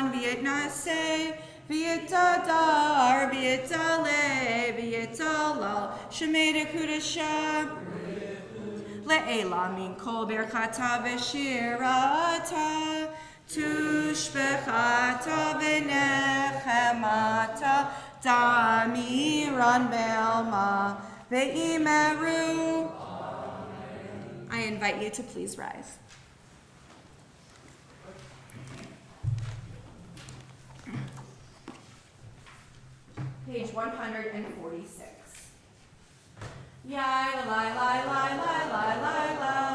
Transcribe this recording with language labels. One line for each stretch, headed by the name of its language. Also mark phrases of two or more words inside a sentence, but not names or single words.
Aramaic: ויתנשא ויתהדר ויתעלה ויתהלל שמה דקודשא לעלא מן כל ברכתא ושירתא תשבחתא ונחמתא דאמירן בעלמא ואמרו.
English: I invite you to please rise. Page 146. Yai la la la la la la la la.